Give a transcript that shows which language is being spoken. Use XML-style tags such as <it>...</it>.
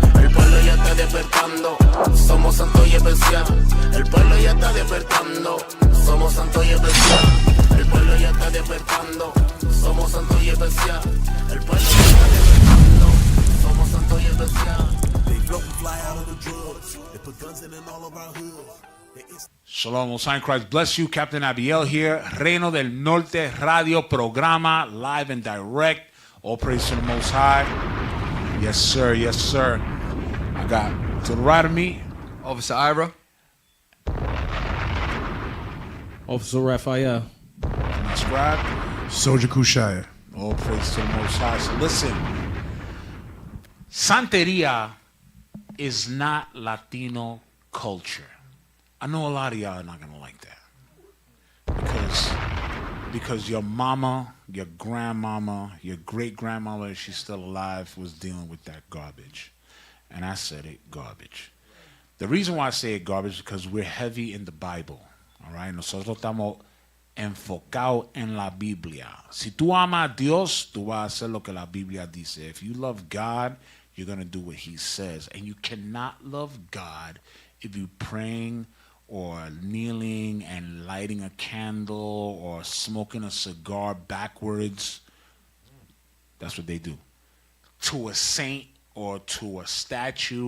<es>El pueblo ya está despertando, somos santos y especial. El pueblo ya está despertando, somos santos y especial. El pueblo ya está despertando, somos santos y especial. El pueblo ya está despertando, somos santos y especial.</es> <en>Shalom, Most High in Christ bless you. Captain Abiel here. Reino del Norte Radio Programa, live and direct. All praise to the Most High. Yes, sir. Yes, sir. I got to the right of me, Officer Ira. Officer Raphael. my scribe. Soldier Kushaya. All praise to the Most High. So listen, Santeria is not Latino culture. I know a lot of y'all are not gonna like that because your mama, your grandmama, your great grandmama, if she's still alive, was dealing with that garbage, and I said it garbage. The reason why I say it garbage is because we're heavy in the Bible. All right,</en> <es>nosotros estamos enfocados en la Biblia. Si tú amas a Dios, tú vas a hacer lo que la Biblia dice.</es> <en>If you love God, you're gonna do what He says, and you cannot love God if you're praying or kneeling and lighting a candle or smoking a cigar backwards. That's what they do. To a saint or to a statue.</en>